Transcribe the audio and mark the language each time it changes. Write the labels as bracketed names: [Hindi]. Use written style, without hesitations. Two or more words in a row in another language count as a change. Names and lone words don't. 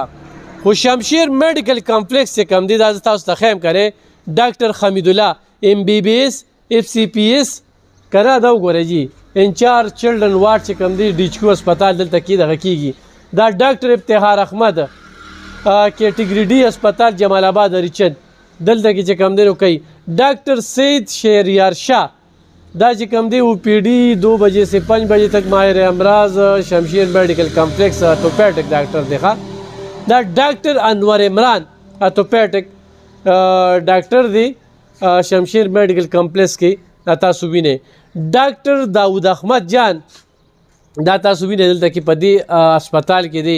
[Pashto] خو شمشیر میډیکل کمپلیکس چې کم دی دا زه تاسو ته ښیم کرې ډاکټر حمید الله [English] MBBS FCPS [Pashto] کنه دا وګورئ جی [English] in-charge children ward [Pashto] چې کوم دی ډیچکو هسپتال دلته کې دغه کیږي. دا ډاکټر افتخار احمد [English] category D hospital [Pashto] جمال آباد ریچن دلته کې چې کوم دی نو کوي. ډاکټر سید شهریار شاه دا چې کوم دی OPD [Urdu] 2 بجے سے 5 بجے تک ماہر امراض [Pashto] شمشیر میډیکل کمپلیکس [English] orthopaedic doctor [Pashto] دی ښه. دا ډاکټر انور عمران [English] orthopaedic doctor [Pashto] دی شمشیر میډیکل کمپلیکس کې تاسو وینئ. ډاکټر داود احمد جان دا تاسو وینئ دلته کې په دې هسپتال کې دی.